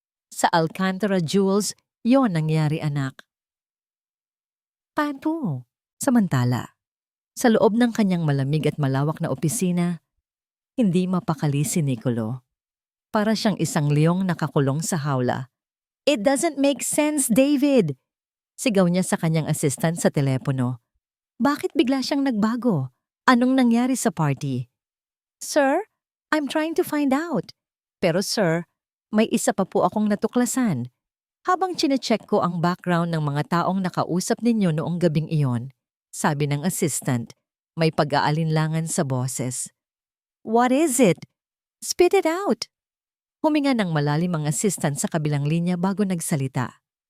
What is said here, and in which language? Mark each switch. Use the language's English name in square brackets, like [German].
[Filipino] Sa Alcantara Jewels, yon nangyari, anak. Paano? Samantala, sa loob ng kanyang malamig at malawak na opisina, hindi mapakali si Nicolo. Para siyang isang leong nakakulong sa hawla. [English] "It doesn't make sense, David!" [Filipino] Sigaw niya sa kanyang assistant sa telepono. Bakit bigla siyang nagbago? Anong nangyari sa party? [English] "Sir, I'm trying to find out. [Filipino] Pero sir, may isa pa po akong natuklasan. Habang chinecheck ko ang background ng mga taong nakausap ninyo noong gabing iyon," sabi ng assistant, may pag-aalinlangan sa boses. [English] "What is it? Spit it out!" [Filipino] Huminga ng malalim ang assistant sa kabilang linya bago nagsalita.